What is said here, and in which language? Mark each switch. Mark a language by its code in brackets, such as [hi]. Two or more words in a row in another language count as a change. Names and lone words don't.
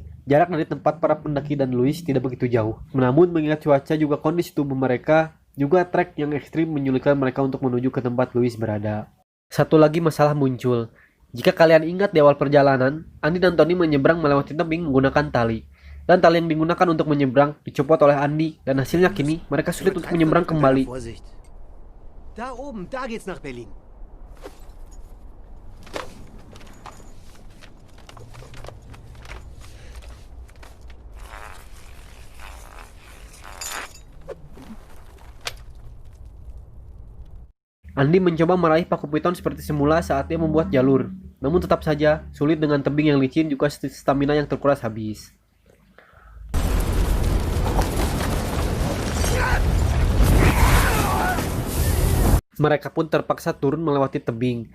[id] Jarak dari tempat para pendaki dan Louis tidak begitu jauh. Namun mengingat cuaca juga kondisi tubuh mereka, juga trek yang ekstrim menyulitkan mereka untuk menuju ke tempat Louis berada. Satu lagi masalah muncul. Jika kalian ingat di awal perjalanan, Andy dan Tony menyeberang melewati tebing menggunakan tali. Dan tali yang digunakan untuk menyeberang dicopot oleh Andy, dan hasilnya kini mereka sulit untuk menyeberang kembali. [de] Vorsicht. Da oben, da geht's nach Berlin. [id] Andy mencoba meraih paku piton seperti semula saat dia membuat jalur. Namun tetap saja, sulit dengan tebing yang licin juga stamina yang terkuras habis. Mereka pun terpaksa turun melewati tebing.